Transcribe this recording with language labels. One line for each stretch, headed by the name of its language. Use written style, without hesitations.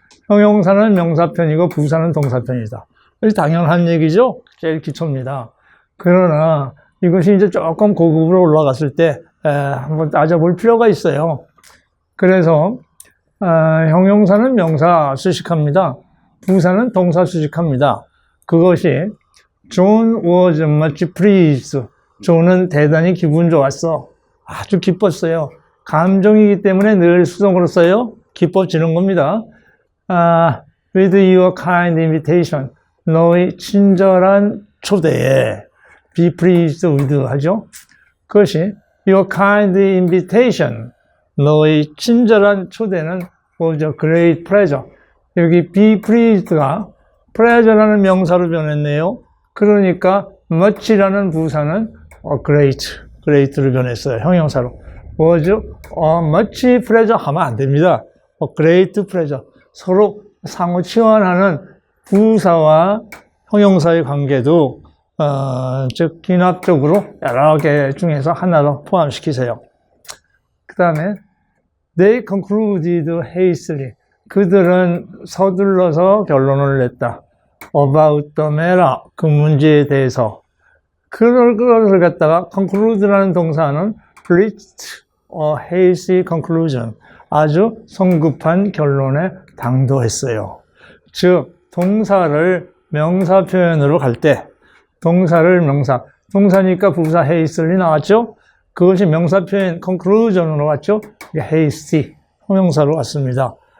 Korean: 형용사는 명사편이고 부사는 동사편이다. 당연한 얘기죠. 제일 기초입니다. 그러나 이것이 이제 조금 고급으로 올라갔을 때 한번 따져볼 필요가 있어요. 그래서 형용사는 명사 수식합니다. 부사는 동사 수식합니다.
English: 그것이 John was much pleased.
Korean: 존은 대단히 기분 좋았어. 아주 기뻤어요. 감정이기 때문에 늘 수동으로 써요. 기뻐지는 겁니다.
English: With your kind invitation.
Korean: 너의 친절한 초대에
English: be pleased with
Korean: 하죠. 그것이
English: your kind invitation.
Korean: 너의 친절한 초대는
English: was a great pleasure.
Korean: 여기 be pleased가 pleasure라는 명사로 변했네요. 그러니까 much라는 부사는 great로 변했어요. 형용사로.
English: was much pleasure
Korean: 하면 안 됩니다.
English: great pleasure.
Korean: 서로 상호 치환하는 부사와 형용사의 관계도 즉 기납적으로 여러 개 중에서 하나로 포함시키세요. 그 다음에
English: they concluded hastily.
Korean: 그들은 서둘러서 결론을 냈다.
English: about the matter.
Korean: 그 문제에 대해서. 그것을 갖다가 conclude라는 동사는
English: reached a hasty conclusion.
Korean: 아주 성급한 결론에 당도했어요. 즉 동사를 명사 표현으로 갈 때 동사를 동사니까 부사 hastily 나왔죠? 그것이 명사 표현 conclusion으로 왔죠? hasty 형용사로 왔습니다.